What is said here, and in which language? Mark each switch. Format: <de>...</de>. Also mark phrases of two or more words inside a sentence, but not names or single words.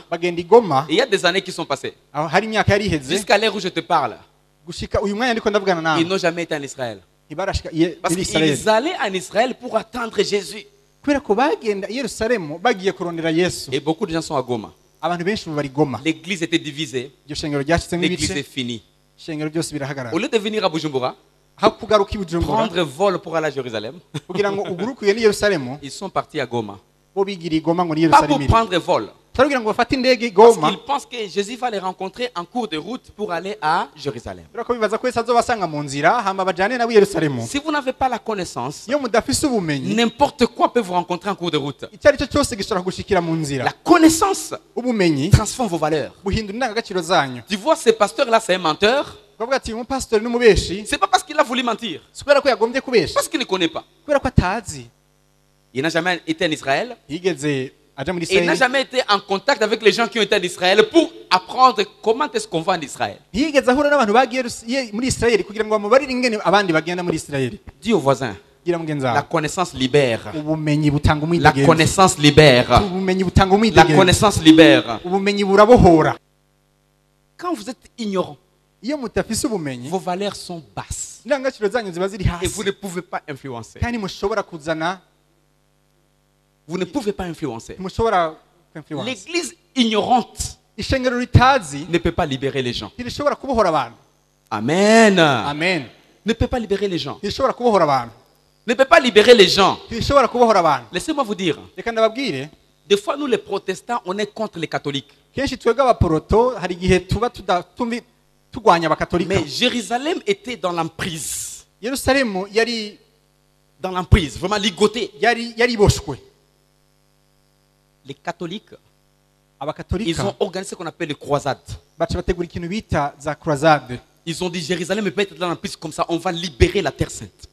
<rn>bagenda i Goma.</rn> <fr>Et il y a des années qui sont passées.</fr> <rn>Aho hari imyaka yari iheze</rn> <fr>Jusqu'à l'heure où je te parle,</fr> <rn>gushika uyu mwanya ndiko ndavugana nawe</rn> <fr>ils n'ont jamais été en Israël.</fr> <rn>ntibarashika</rn> <fr>Parce</fr> <rn>muri Israeli</rn> <fr>qu'ils allaient en Israël pour attendre Jésus.</fr> <rn>kubera ko bagenda i Yerusalemu bagiye kurondera Yesu.</rn> <fr>Et beaucoup de gens sont à Goma.</fr> <rn>Abantu benshi ubu bari Goma.</rn> <fr>L'église était divisée.</fr> <rn>Iryo shengero ryacitsemo</rn> <fr>L'église est</fr> <rn>ibice</rn> <fr>finie.</fr> <rn>ishengero ryose birahagarara.</rn> <fr>Au lieu de venir à Bujumbura,</fr> <rn>aho kugaruka i Bujumbura</rn> <fr>prendre vol pour aller à Jérusalem,</fr> <rn>kugira ngo uguruke ni Yerusalemu</rn> <fr>ils sont partis à Goma.</fr> <rn>bo bigiriye i Goma ngo ni</rn> <fr>Pas pour</fr> <rn>Yerusalemu iri.</rn> <fr>prendre vol.</fr> <rn>Kugira ngo bafate indege i</rn> <fr>Parce</fr> <rn>Goma</rn> <fr>qu'ils pensent que Jésus va les rencontrer en cours de route pour aller à Jérusalem.</fr> <rn>kubera ko bibaza ko Yesu azobasanga mu nzira hama bajane nabo i Yerusalemu.</rn> <fr>Si vous n'avez pas la connaissance,</fr> <rn>Iyo mudafise ubumenyi</rn> <fr>n'importe quoi peut vous rencontrer en cours de route.</fr> <rn>icyo ari cyo cyose gishobora gushikira mu</rn> <fr>La</fr> <rn>nzira.</rn> <fr>connaissance</fr> <rn>Ubumenyi</rn> <fr>transforme vos valeurs.</fr> <rn>buhindura indangagaciro zanyu.</rn> <fr>Tu vois, ce pasteur-là, c'est un menteur.</fr> <rn>bavuga ati uyu mupasitori n'umubeshi</rn> <fr>C'est pas parce qu'il a voulu mentir.</fr> <rn>si kubera ko yagombye kubesha</rn> <fr>Parce qu'il ne connaît pas.</fr> <rn>kubera ko atazi</rn> <fr>Il n'a jamais été en Israël.</fr> <rn>yigeze aja muri</rn> <fr>Et il n'a</fr> <rn>Israeli</rn> <fr>jamais été en contact avec les gens qui ont été en Israël pour apprendre comment est-ce qu'on va en Israël.</fr> <rn>ntiyigeze ahura n'abantu bagiye muri Israeli kugira ngo bamubarire ingene abandi bagenda muri Israeli.</rn> <fr>Dis au voisin,</fr> <rn>gira mugenzi</rn> <fr>la</fr> <rn>wawe</rn> <fr>connaissance libère.</fr> <rn>ubumenyi butanga</rn> <fr>La</fr> <rn>umwidegemvyo.</rn> <fr>connaissance libère.</fr> <rn>ubumenyi butanga</rn> <fr>La</fr> <rn>umwidegemvyo.</rn> <fr>connaissance libère.</fr> <rn>ubumenyi burabohora.</rn> <fr>Quand vous êtes ignorant,</fr> <rn>iyo mutafise ubumenyi</rn> <fr>vos valeurs sont basses.</fr> <rn>indangagaciro zanyu ziba ziri</rn> <fr>Et vous</fr> <rn>hasi</rn> <fr>ne pouvez pas influencer.</fr> <rn>kandi mushobora kuzana</rn> <fr>Vous ne pouvez pas influencer.</fr> <rn>mushobora influence.</rn> <fr>L'église ignorante</fr> <rn>ishengero ritazi</rn> <fr>ne peut pas libérer les gens.</fr> <rn>ntirishobora kubohora abantu.</rn> <fr>Amen.</fr> <rn>amen.</rn> <fr>Ne peut pas libérer les gens.</fr> <rn>ntirishobora kubohora abantu.</rn> <fr>Ne peut pas libérer les gens.</fr> <rn>ntirishobora kubohora abantu.</rn> <fr>Laissez-moi vous dire,</fr> <rn>reka ndababwire</rn> <fr>des fois nous les protestants, on est contre les catholiques.</fr> <rn>kenshi twebwe abaporoto hari igihe tuba turwanya abakatolika.</rn> <fr>Mais Jérusalem était dans l'emprise.</fr> <rn>Yerusalemu yari</rn> <fr>Dans l'emprise, vraiment ligoté.</fr> <rn>iboshwe.</rn> <fr>Les catholiques, ils</fr> <rn>abakatolika</rn> <fr>ont organisé ce qu'on appelle les croisades.</fr> <rn>baca bategura ikintu bita za croisade.</rn> <fr>Ils ont dit Jérusalem peut être dans l'emprise comme ça, on va libérer la terre sainte.</fr>